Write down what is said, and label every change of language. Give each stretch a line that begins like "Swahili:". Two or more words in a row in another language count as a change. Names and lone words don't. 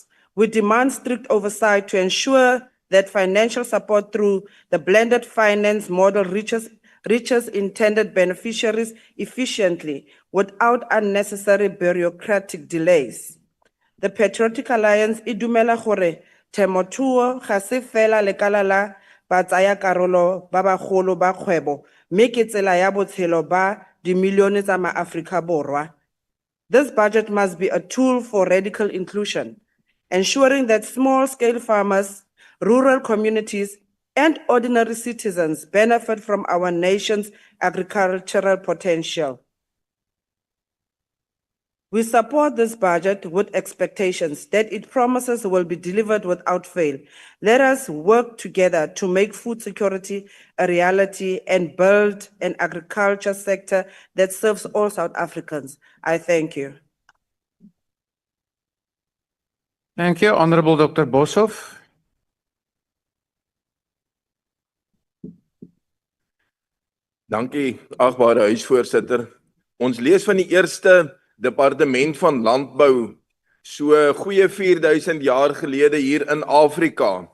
English: We demand strict oversight to ensure that financial support through the blended finance model reaches intended beneficiaries efficiently without unnecessary bureaucratic delays.
Tswana: The Patriotic Alliance e dumela gore temothuo ga se fela lekala la batsayakarolo ba bagolo ba kgwebo mme ke tsela ya botshelo ba dimilione tsa maAforika Borwa.
English: This budget must be a tool for radical inclusion, ensuring that small-scale farmers, rural communities, and ordinary citizens benefit from our nation's agricultural potential. We support this budget with expectations that it promises will be delivered without fail. Let us work together to make food security a reality and build an agriculture sector that serves all South Africans. I thank you. Thank you, Honorable Dr. Boshoff.
Afrikaans: Dankie, agbare huisvoorsitter. Ons lees van die eerste departement van landbou so goeie 4000 jaar gelede hier in Afrika.